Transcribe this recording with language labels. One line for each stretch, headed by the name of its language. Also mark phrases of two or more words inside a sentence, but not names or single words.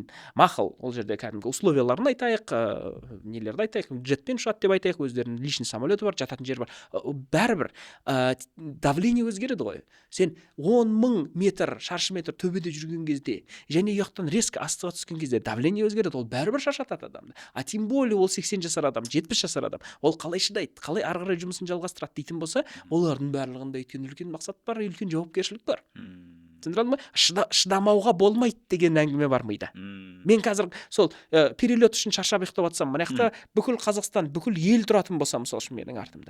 Kazakh: Мақұл, ол жерде кәдімгі условияларын айтайық, нелерді айтайық, джетпен ұшады деп айтайық, өздерінің личный самолеті бар, жататын жері бар. Бәрібір давление өзгереді ғой. Сен 10 000 метр, шаршы метр төбеде жүрген кезде және ұяқтан резко астыға түскен кезде давление өзгереді, ол бәрібір шаршатады адамды.
Russian: А тем более
Kazakh: ол 80 жасар адам, 70 жасар адам, ол қалай шыдайды, қалай ары қарай жұмысын жалғастырады дейтін болса, олардың барлығында өйткені үлкен мақсат бар, үлкен жауапкершілік бар. Түсіндіре алдым ба? Шыдамауға болмайды деген әңгіме бар мида. Мен қазір сол перелет үшін шаршап ұйықтап жатсам, мына жақта бүкіл Қазақстан, бүкіл ел тұратын болса, мысалы үшін менің артымда.